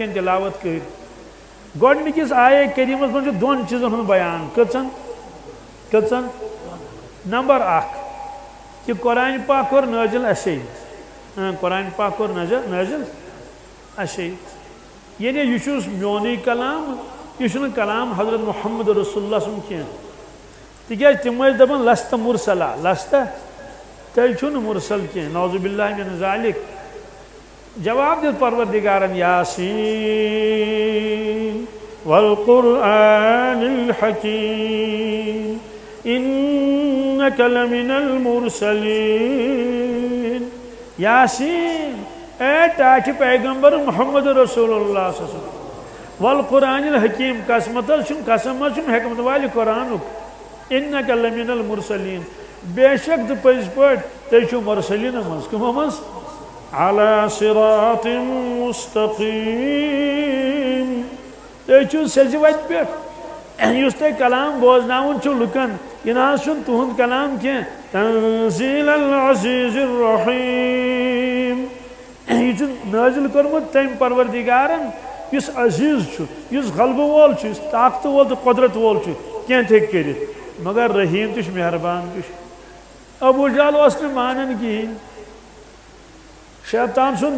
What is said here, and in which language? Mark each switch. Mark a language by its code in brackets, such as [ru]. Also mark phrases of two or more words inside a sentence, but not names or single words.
[ks] کَنۍ تِلاوت کٔرۍ گۄڈنِکِس آیے کریٖمس منٛز چھُ دۄن چیٖزن ہُنٛد بیان کٔژن نمبر اکھ کہ قرآن پاک کوٚر نٲزِل اَسے قرآن پاک کوٚر نٲزِل اَسے یعنی یہ چھُس میونٕے کلام یہ چھُنہٕ کلام حضرت محمد رسول اللہ سُنٛد کینٛہہ تِکیٛازِ تِم ٲسۍ دپان [ar] لست مرسلا [ks] لست تیٚلہِ چھُنہٕ مرسل کینٛہہ [ar] نعوذ باللہ من ذالک [ks] جواب دیُت پروردگارن یاسین [ar] والقرآن الحکیم انک لمن المرسلین [ks] یاسین اے ٹاٹھ پیغمبر محمد رسول اللہ [ar] صلی اللہ علیہ وسلم والقرآن الحکیم [ks] قسمت قسم حکمت والہ قرآنک [ar] انک لمن المرسلین [ks] بے شک پزِ پٲٹھۍ تُہۍ چھِو مرسلینو منٛز کٕمو منٛز [ar] علی صراط مستقیم [ks] تُہۍ چھِو سیٚزِ وتہِ پٮ۪ٹھ یُس تۄہہِ کلام بوزناوُن چھُو لُکن یہِ نہ حظ چھُنہٕ تُہُنٛد کلام کینٛہہ [ar] تنزیل العزیز الرحیم [ks] یہ چھُ نٲزِل کوٚرمُت تٔمۍ پروردگارن یُس عزیز چھُ یُس غلبہٕ وول چھُ یُس طاقتہٕ وول تہٕ قۄدرت وول چھُ کینٛہہ تہِ ہیٚکہِ کٔرِتھ مگر رحیٖم تہِ چھُ مہربان تہِ چھُ ابوٗ جہل اوس نہٕ مانان کِہیٖنۍ شیطان سُنٛد